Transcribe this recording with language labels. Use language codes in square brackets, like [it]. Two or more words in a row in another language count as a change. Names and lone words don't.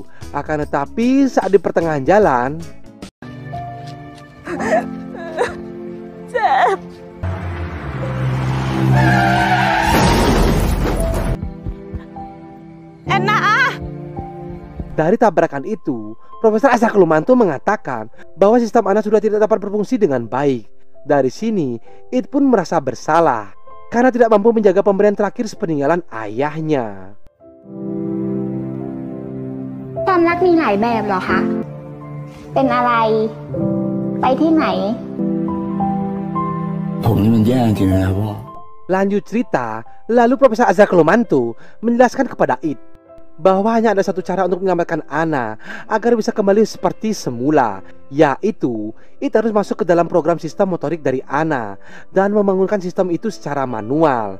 [id] Akan tetapi saat di pertengahan jalan, dari tabrakan itu, Profesor Azra Kelumantu mengatakan bahwa sistem Anna sudah tidak dapat berfungsi dengan baik. Dari sini, It pun merasa bersalah karena tidak mampu menjaga pemberian terakhir sepeninggalan ayahnya. [th] ความรักมีหลายแบบเหรอคะ เป็นอะไร ไปที่ไหน ผมนี่มันแย่จริงๆนะพ่อ [id] Lanjut cerita, lalu Profesor Azra Kelumantu menjelaskan kepada It bahwa hanya ada satu cara untuk menyelamatkan Anna agar bisa kembali seperti semula, yaitu It harus masuk ke dalam program sistem motorik dari Anna dan membangunkan sistem itu secara manual.